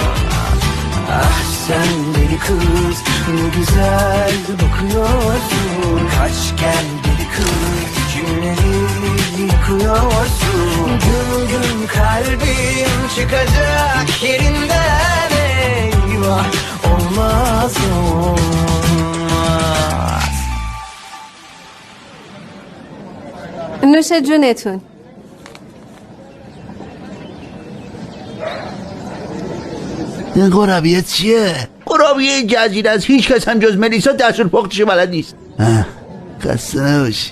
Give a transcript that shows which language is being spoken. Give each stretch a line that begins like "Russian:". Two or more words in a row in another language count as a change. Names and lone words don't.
Turkish: Ah sen deli kız ne güzel bakıyorsun. Kaç gel deli kız kimleri yıkıyorsun. Gün gün kalbim çıkacak yerinden eyvah olmaz olmaz.
Persian: نوش جونتون. این قرابیه چیه؟ قرابیه جزیره از هیچ کس هم جز ملیسا دستور پختش بلد نیست. خسته نباشی.